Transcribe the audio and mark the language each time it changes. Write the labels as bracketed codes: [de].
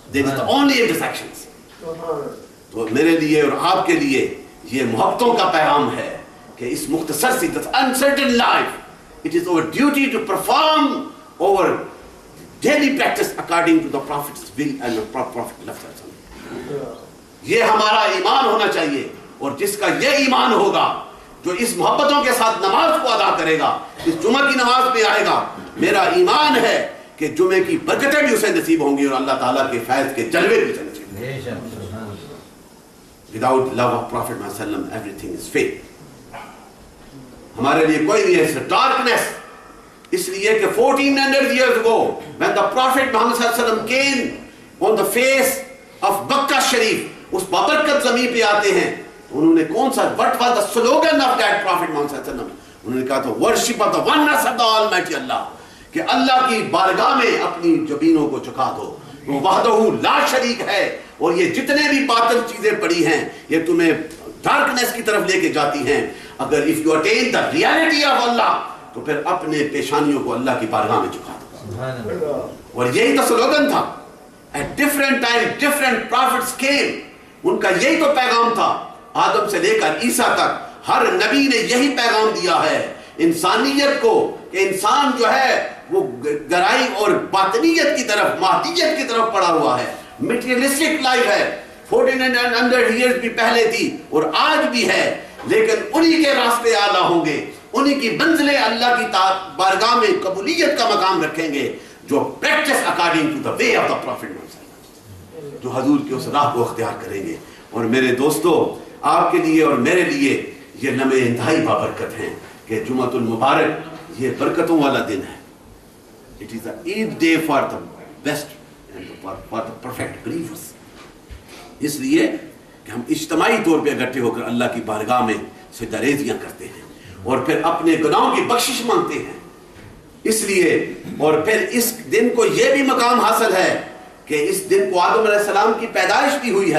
[en] There is the only intersections. [ur] تو میرے لیے اور آپ کے لیے یہ محبتوں کا پیغام ہے کہ اس مختصر سی [en] uncertain life, it is our duty to perform our daily practice according to the Prophet's will and the Prophet love. [ur] یہ ہمارا ایمان ہونا چاہیے, اور جس کا یہ ایمان ہوگا, جو اس محبتوں کے ساتھ نماز کو ادا کرے گا, اس جمعہ کی نماز پہ آئے گا, میرا ایمان ہے کہ جمعے کی برکتیں بھی اسے نصیب ہوں گی اور اللہ تعالیٰ کے فیض کے جلوے بھی اسے نصیب ہوں گے. [en] Without love of Prophet ﷺ, everything is fake. [ur] ہمارے لیے کوئی نہیں ہے, [en] it's a darkness. اس لیے کہ 1400 years ago, when the Prophet Muhammad ﷺ came on the face of Makkah Sharif, [ur] اس بابرکت زمین پہ آتے ہیں, انہوں نے کون سا, [en] what was the slogan of that Prophet Muhammad ﷺ? [ur] انہوں نے کہا تو [en] worship of the oneness of the Almighty Allah, [ur] کہ اللہ کی بارگاہ میں اپنی جبینوں کو جھکا دو, وہ وحدہ لا شریک ہے, اور یہ جتنے بھی باطل چیزیں پڑی ہیں یہ تمہیں ڈارکنیس کی طرف لے کے جاتی ہیں. اگر [en] if you attain the reality of Allah, [ur] تو پھر اپنے پیشانیوں کو اللہ کی بارگاہ میں جھکا دو. اور یہی تو سلوگن تھا. [en] At different time different prophets came, [ur] ان کا یہی تو پیغام تھا. آدم سے لے کر عیسیٰ تک ہر نبی نے یہی پیغام دیا ہے انسانیت کو, کہ انسان جو ہے وہ گہرائی اور باطنیت کی طرف, مادیت کی طرف پڑا ہوا ہے. میٹیریلسٹک لائف ہے, 1400 years بھی پہلے تھی اور آج بھی ہے, لیکن انہی کے راستے اعلیٰ ہوں گے, انہی کی منزلیں اللہ کی بارگاہ میں قبولیت کا مقام رکھیں گے, جو [en] practice according to the way of the prophet, [ur] جو حضور کی اس راہ کو اختیار کریں گے. اور میرے دوستو, آپ کے لیے اور میرے لیے یہ لمحے انتہائی بابرکت ہیں کہ جمعۃ المبارک یہ برکتوں والا دن ہے. [en] It is a Eid day for the best and for the perfect believers. [ur] اس لیے کہ ہم اجتماعی طور پہ اکٹھے ہو کر اللہ کی بارگاہ میں سجدہ ریزیاں کرتے ہیں اور پھر اپنے گناہوں کی بخشش مانگتے ہیں. اس لیے اور پھر اس دن کو یہ بھی مقام حاصل ہے کہ اس دن کو آدم علیہ السلام کی پیدائش بھی ہوئی ہے.